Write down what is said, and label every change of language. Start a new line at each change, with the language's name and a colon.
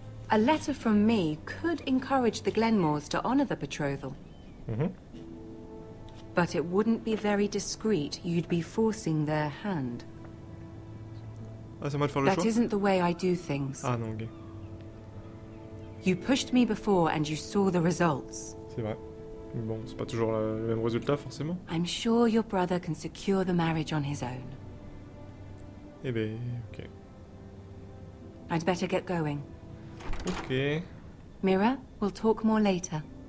English: A letter from me could encourage the Glenmores to honor the betrothal. Mhm. But it wouldn't be very discreet. You'd be forcing their hand.
French: Ah, c'est moi de faire le
English: That
French: choix?
English: isn't the way I do things.
French: Ah non, ok.
English: You pushed me before and you saw the results.
French: C'est vrai. Bon, c'est pas toujours le même résultat, forcément.
English: I'm sure your brother can secure the marriage on his own.
French: Eh ben, ok.
English: I'd better get going.
French: Ok.
English: Mira, we'll talk more later.